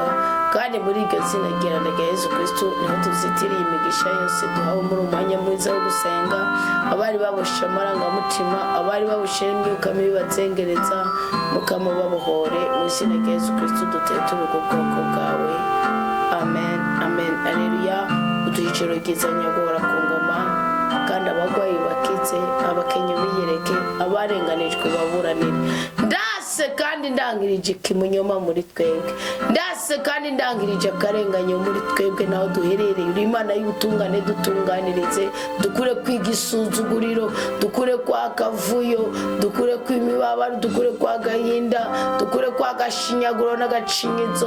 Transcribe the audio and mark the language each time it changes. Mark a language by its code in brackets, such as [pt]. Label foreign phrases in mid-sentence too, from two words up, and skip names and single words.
[rn] Kandi muri iryo zina rya Yesu Kristo niho tuzitiriye imigisha yose duhawe muri umwanya mwiza wo gusenga. Abari baboshe amarangamutima, abari baboshe imyuka mibi bazengereza, mukama babohore mu izina rya Yesu Kristo duteture ubwoko bwawe. Amen, amen, alleluia. Uduhe ijoro ryiza nyaguhora ku ngoma, kandi abagwayi bakize, abakenye biyereke, abarenganijwe baburanire. Ndase kandi ndangirije ikimunyoma muri twebwe, ndase kandi ndangirije akarenganyo muri twebwe naho duherereye. Uri Imana y'ubutungane, dutunganirize, dukure kwiga isuzuguriro, dukure kwa kavuyo, dukure kw'imibabaro, dukure kwa gahinda, dukure kwa gashinyaguro n'agacinyizo.